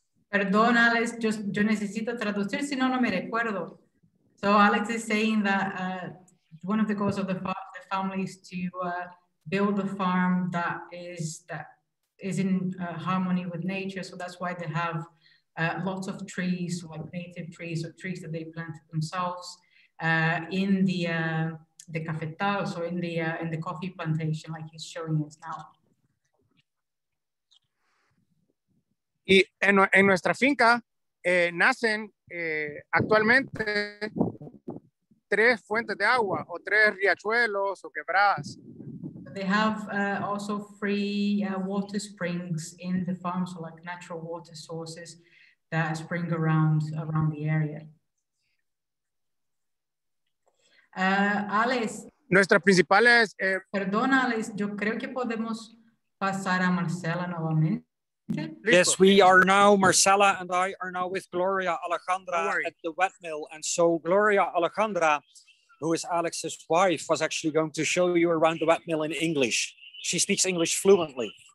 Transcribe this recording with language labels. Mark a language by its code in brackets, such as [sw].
[es] Perdón, Alex, yo necesito traducir, si no, no me recuerdo. [en] So Alex is saying that one of the goals of the family is to build a farm that is in harmony with nature. So that's why they have lots of trees, like native trees or trees that they planted themselves in the cafetal, so in the coffee plantation, like he's showing us now. [es] Y en nuestra finca nacen actualmente 3 fuentes de agua o 3 riachuelos o quebradas. [en] They have also free water springs in the farm, so like natural water sources that spring around the area. Alex. [es] Nuestras principales... Perdón, Alex, yo creo que podemos pasar a Marcela nuevamente. [en] Yes, we are now, Marcela and I are now with Gloria Alejandra at the wet mill. And so Gloria Alejandra, who is Alex's wife, was actually going to show you around the wet mill in English. She speaks English fluently.